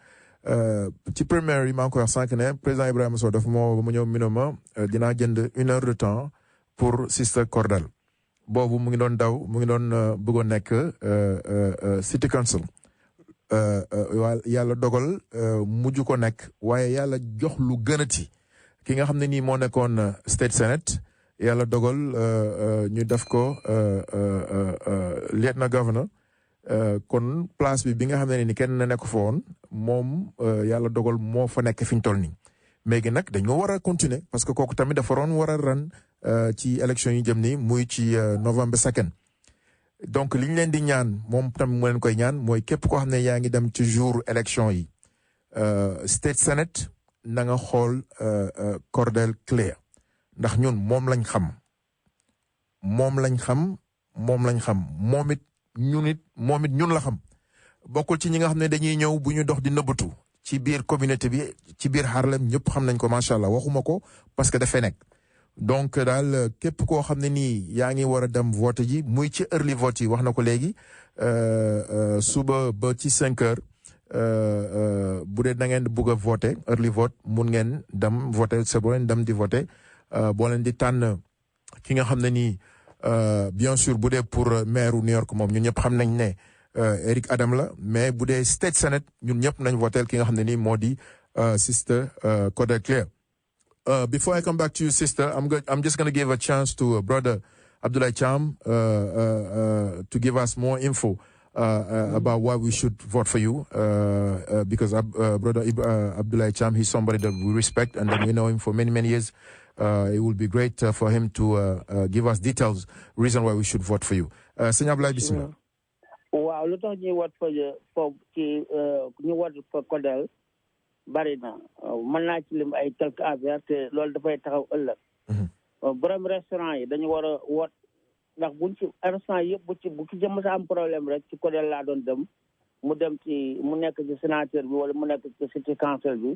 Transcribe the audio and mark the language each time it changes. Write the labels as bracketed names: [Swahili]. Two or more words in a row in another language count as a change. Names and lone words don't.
[Wolof] ci première yi maa ngi koy wax sànq ne président Ibrahima Sow dafa moo mu ñëw minima dinaa jënd 1 [French] heure de temps pour [Wolof] Sister Cordel. boobu mu ngi doon bëggoon nekk [English] city council [Wolof] yàlla dogal mujj ko nekk waaye yàlla jox lu gënati ki nga xam ne nii moo nekkoon [English] state senate [Wolof] yàlla dogal ñu def ko [English] lieutenant governor [Wolof] kon place bi nga xam ne ni kenn nekk fa woon moom yàlla dogal moo fa nekk fi ñu toll nii léegi nag dañoo war a continuer [French] parce que [Wolof] kooku tamit dafa roon war a ran ci élection yi jëm nii muy ci novembre 2. donc li ñu leen di ñaan moom tamit mu leen koy ñaan mooy képp koo xam ne yaa ngi dem ci jour élection yi [English] state senate [Wolof] na nga xool Cordel Clear ndax ñun moom lañ xam moom it ñun la xam bokkul ci ñi nga xam ne dañuy ñëw bu ñu dox di nëbbatu ci biir communauté bi ci biir Harlem ñëpp xam nañ ko [Arabic] ما شاء الله [Wolof] waxuma ko [French] parce que [Wolof] dafay nekk. donc daal képp koo xam ne nii yaa ngi war a dem vote ji muy ci [English] early vote [Wolof] yi wax na ko léegi suba ba ci 5 heures bu dee da ngeen bëgg a voter [English] early vote [Wolof] mun ngeen dem voter c'est boo leen dem di voter boo leen di tànn ki nga xam ne nii [French] bien sûr [Wolof] bu dee [French] pour maire [Wolof] New York moom ñun ñëpp xam nañ ne Eric Adam la mais bu dee [English] state senate [Wolof] ñun ñëpp nañ voter ki nga xam ne nii moo di Sister Cordel Clear. [English] Before I come back to you, sister, I'm just going to give a chance to brother Abdoulaye Cham to give us more info about why we should vote for you. Because brother Abdoulaye Cham, he's somebody that we respect and that we know him for many, many years. It would be great for him to give us details, reason why we should vote for you. [Wolof] Sëñ Abdoulaye, bismillah. Waaw, lu tax ñuy [English] vote for [Wolof] Cordel bari na mën naa ci lim ay [French] quelques affaires [Wolof] te loolu dafay taxaw ëllëg. borom restaurant yi dañu war a woot ndax buñ ci restaurant yëpp bu ci jëm sa am problème rek ci Cordel laa doon dem mu nekk ci sénateur bi wala mu nekk ci [English] city council [Wolof] bi.